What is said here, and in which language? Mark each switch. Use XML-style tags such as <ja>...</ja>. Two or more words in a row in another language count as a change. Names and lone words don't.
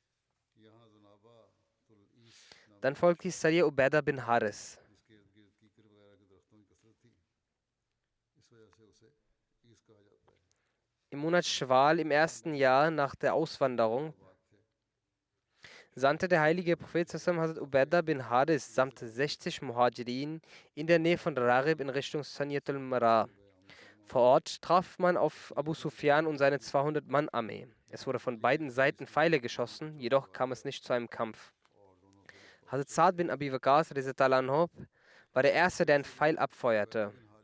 <de>Dann folgte Sariya Ubaidah bin Haris. Im Monat Schwal im ersten Jahr nach der Auswanderung sandte der heilige Prophet</de> <ar>صلى الله عليه وسلم</ar> <de>Hazrat Ubaidah bin Haris samt 60 Muhajirin in der Nähe von Ragib in Richtung Saniyatul Mara. Vor Ort traf man auf Abu Sufyan und seine 200-Mann-Armee. Es wurde von beiden Seiten Pfeile geschossen, jedoch kam es nicht zu einem Kampf. Hazrat Sa'd bin Abi Waqqas</de> <ar>رضي الله عنه</ar> <de>war der Erste, der einen Pfeil abfeuerte.</de>